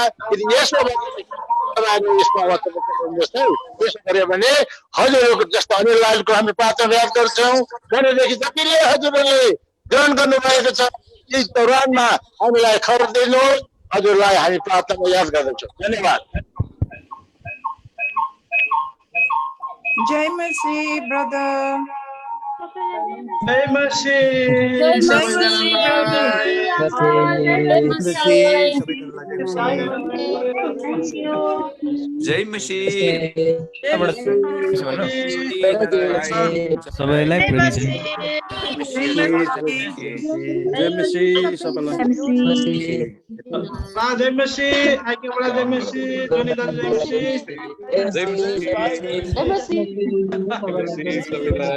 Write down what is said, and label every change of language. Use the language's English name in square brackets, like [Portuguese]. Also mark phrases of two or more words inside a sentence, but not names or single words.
[Nepali] यदि यसो यसमा त्यसो गर्यो भने हजुरहरूको जस्तो अनिल लालको हामी प्रार्थना याद गर्छौँ भनेदेखि जतिले हजुरहरूले ग्रहण गर्नुभएको छ यस दौरानमा हामीलाई खबर दिनुहोस्। हजुरलाई हामी प्रार्थना याद गर्दछौँ। धन्यवाद। जय मसीह ब्रदर। जय मसीह। जय मसीह। सबैलाई प्रेम छ। जय मसीह सबैलाई। जय मसीह आके बडा जय मसीह जोनीदा जय मसीह। जय मसीह। जय मसीह सबैलाई